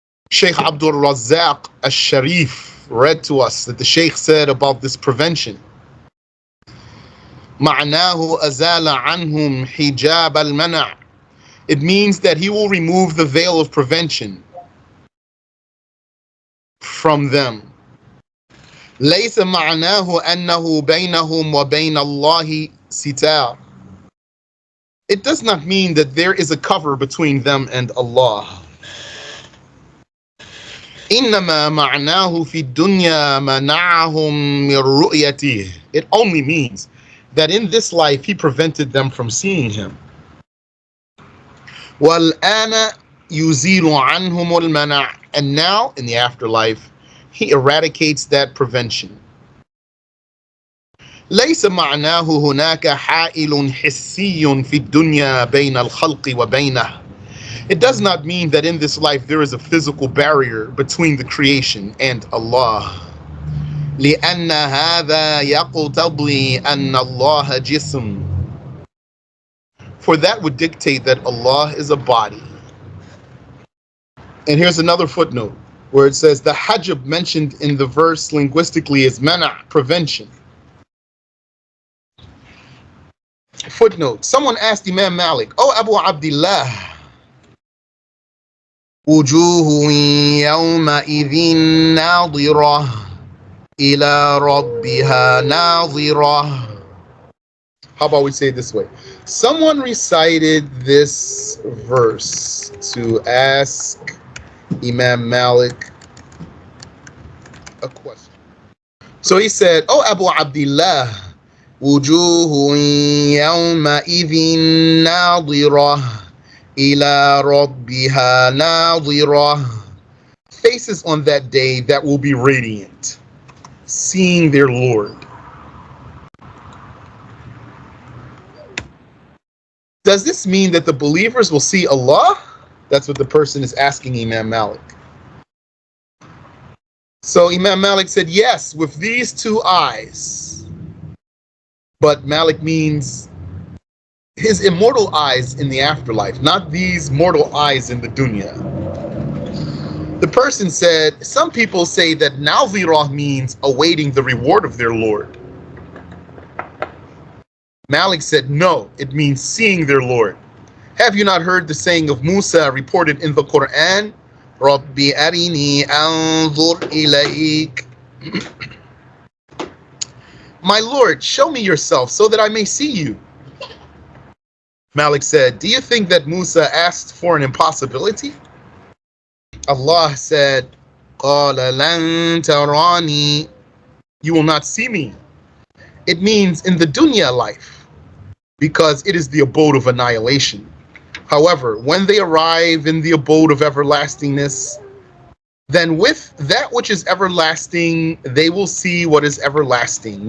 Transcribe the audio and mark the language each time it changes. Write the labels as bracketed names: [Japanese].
[English] Sheikh Abdul Razzaq al-Sharif read to us that the Sheikh said about this prevention, [Arabic] معناه أزال عنهم حجاب المنع. [English] It means that he will remove the veil of prevention from them. [Arabic] ليس معناه أنه بينهم وبين الله ستار. [English] It does not mean that there is a cover between them and Allah. [Arabic] إنما معناه في الدنيا منعهم من رؤيته. [English] It only means that in this life He prevented them from seeing Him. [Arabic] وَالْآنَ يُزِيلُ عَنْهُمُ الْمَنَعِ. [English] And now, in the afterlife, He eradicates that prevention. [Arabic] ليس معناه هناك حائل حسي في الدنيا بين الخلق وبينه. [English] It does not mean that in this life there is a physical barrier between the creation and Allah. [Arabic] لأن هذا يقتضي أن الله جسم. [English] For that would dictate that Allah is a body. And here's another footnote where it says the hajab mentioned in the verse linguistically is mana, prevention. Footnote, someone asked Imam Malik, "Oh Abu Abdullah, [Arabic] وجوه يومئذ ناظرة إلى ربها ناظرة." [English] How about we say it this way? Someone recited this verse to ask Imam Malik a question. So he said, "Oh Abu Abdullah, [Arabic] وجوه يومئذ ناظرة إلى ربها ناظرة. [English] Faces on that day that will be radiant, seeing their Lord. Does this mean that the believers will see Allah? That's what the person is asking Imam Malik. So Imam Malik said, yes, with these two eyes. But Malik means his immortal eyes in the afterlife, not these mortal eyes in the dunya. The person said, some people say that Nazirah means awaiting the reward of their Lord. Malik said, no, it means seeing their Lord. Have you not heard the saying of Musa reported in the Quran? [Arabic] Rabbi arini anzur ilayk. [English] My Lord, show me yourself so that I may see you. Malik said, do you think that Musa asked for an impossibility? Allah said, [Arabic] قَالَ لَن تَرَانِي. [English] You will not see me. It means in the dunya life, because it is the abode of annihilation. However, when they arrive in the abode of everlastingness, then with that which is everlasting, they will see what is everlasting.